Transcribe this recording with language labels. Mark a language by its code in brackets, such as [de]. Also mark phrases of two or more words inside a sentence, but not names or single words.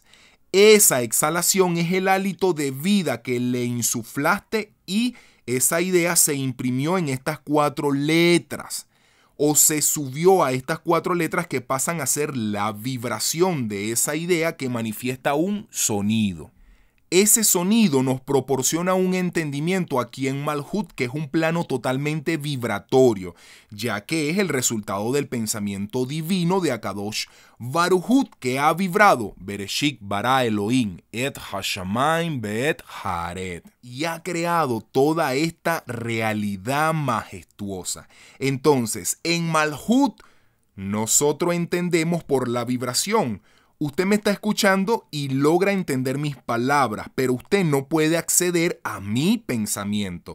[es] Esa exhalación es el hálito de vida que le insuflaste y esa idea se imprimió en estas 4 letras o se subió a estas 4 letras que pasan a ser la vibración de esa idea que manifiesta un sonido. Ese sonido nos proporciona un entendimiento aquí en Malhut, que es un plano totalmente vibratorio, ya que es el resultado del pensamiento divino de [he] Akadosh Baruj Hu, [es] que ha vibrado [he] Bereshit bara Elohim et hashamayim beet haaret, [es] y ha creado toda esta realidad majestuosa. Entonces, en Malhut, nosotros entendemos por la vibración. Usted me está escuchando y logra entender mis palabras, pero usted no puede acceder a mi pensamiento.